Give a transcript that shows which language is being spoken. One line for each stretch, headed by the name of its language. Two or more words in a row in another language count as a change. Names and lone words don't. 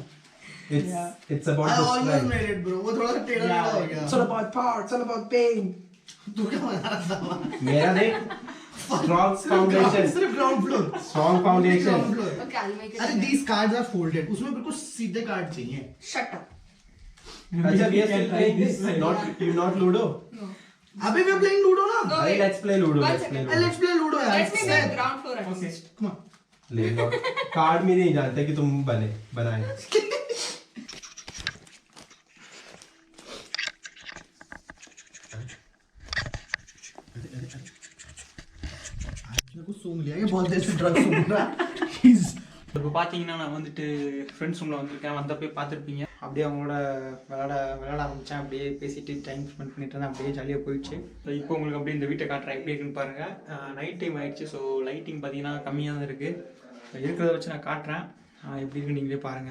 English: It's about I the almost strength. made it, bro.
Hindi: वो थोड़ा सा टेढ़ा टेढ़ा हो गया.
English: It's all about power. It's all about pain.
Hindi: तू क्या बना रहा था? मेरा देख.
English: Strong foundation. सिर्फ ground floor. Strong foundation. Ground floor. Okay, I'll make it. अरे these cards are folded.
Hindi: उसमें बिल्कुल सीधे कार्ड चाहिए.
English: Shut up. अच्छा, we are still playing this. Not Ludo. No. अभी we are playing Ludo ना? No, Hey, wait. let's play Ludo. One Let's play second. Ludo. Let's play Ludo यार. Let me make ground floor at Okay, least. come on.
Hindi: ले लो. कार्ड में नहीं जानते कि तुम बनाए. मेरे को सूंघ लिया, ये बहुत देर से ड्रग सूंघ रहा है.
English: He's
Tamil: இப்போ பார்த்தீங்கன்னா நான் வந்துட்டு ஃப்ரெண்ட்ஸ் ரூமில் வந்திருக்கேன். வந்தப்போ பார்த்துருப்பீங்க. அப்படியே அவங்களோட விளையாட ஆரம்பித்தேன். அப்படியே பேசிட்டு
English: time spend
Tamil: பண்ணிட்டு இருந்தேன். அப்படியே ஜாலியாக போயிடுச்சு. ஸோ இப்போ உங்களுக்கு அப்படியே இந்த வீட்டை காட்டுறேன் எப்படி இருக்குன்னு பாருங்கள். நைட் டைம் ஆகிடுச்சு. ஸோ லைட்டிங் பார்த்தீங்கன்னா கம்மியாக தான் இருக்குது. இருக்கிறத வச்சு நான் காட்டுறேன் எப்படி இருக்குன்னு நீங்களே பாருங்கள்.